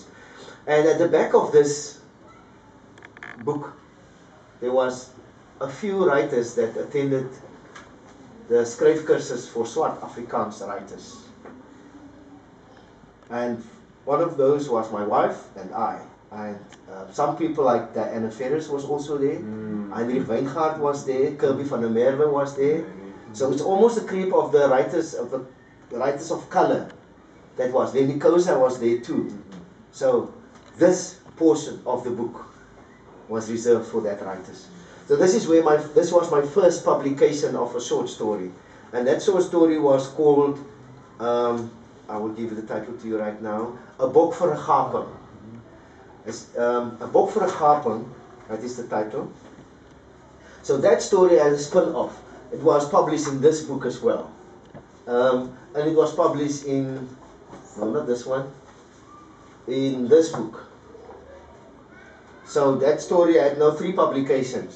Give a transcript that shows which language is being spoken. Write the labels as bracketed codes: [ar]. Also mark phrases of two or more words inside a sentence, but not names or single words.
[en] And at the back of this book, there was a few writers that attended the skryfkursus for Swart Afrikaans writers. And one of those was my wife and I. And some people like Diana Ferris was also there. Heinrich Weingart was there. Kirby van der Merwe was there. So it's almost a creep of the writers of color that was there. Nikosa was there too. So this portion of the book was reserved for that writers. So this is where this was my first publication of a short story, and that short story was called, I will give the title to you right now, A Bok vir 'n Gaping. A Bok vir 'n Gaping, that is the title. So that story has a spin-off. It was published in this book as well, and it was published in, no, not this one, in this book. So that story had now 3 publications.